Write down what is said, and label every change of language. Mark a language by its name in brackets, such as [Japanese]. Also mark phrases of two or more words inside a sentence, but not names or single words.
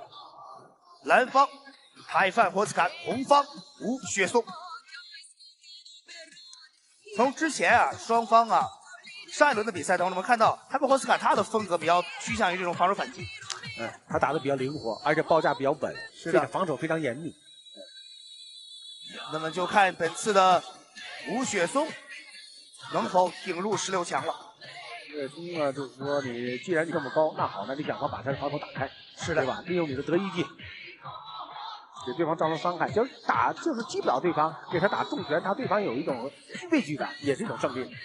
[Chinese] 藍方泰范霍斯坎，紅方吳雪松。從之前雙方上一輪的比賽當中，我們看到泰范霍斯坎他的風格比較趨向於這種防守反擊，他打得比較靈活，而且報價比較穩，是的，防守非常嚴密。那麼就看本次的吳雪松能否挺入16強了。岳松呢，就是說你既然你這麼高，那好，那你想法把他的防守打開，是的，对吧？利用你的得意技，給對方造成傷害，就是擊不了對方，給他打重拳，他對方有一種畏懼感，也是一種勝利。